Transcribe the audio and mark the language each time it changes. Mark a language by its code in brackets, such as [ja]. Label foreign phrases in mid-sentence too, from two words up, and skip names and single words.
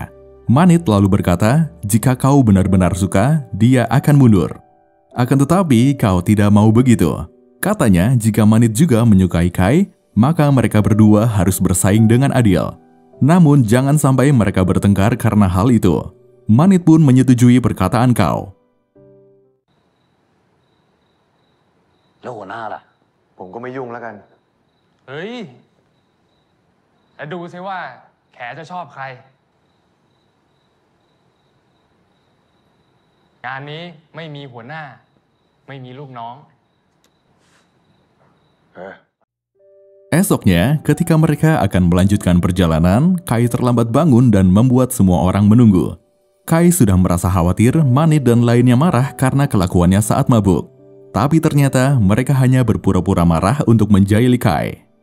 [id] Manit lalu berkata, jika Kau benar-benar suka, dia akan mundur. Akan tetapi, Kau tidak mau begitu. Katanya, jika Manit juga menyukai Kai, maka mereka berdua harus bersaing dengan adil. Namun, jangan sampai mereka bertengkar karena hal itu. Manit pun menyetujui perkataan Kau. [th] แล้วหัวหน้าล่ะ ผมก็ไม่ยุ่งแล้วกัน เฮ้ยแล้วดูซิว่าแขจะชอบใคร งานนี้ไม่มีหัวหน้า ไม่มีลูกน้อง [id] Esoknya, ketika mereka akan melanjutkan perjalanan, Kai terlambat bangun dan membuat semua orang menunggu. Kai sudah merasa khawatir Manit dan lainnya marah karena kelakuannya saat mabuk. Tapi ternyata mereka hanya berpura-pura marah untuk menjahili Kai.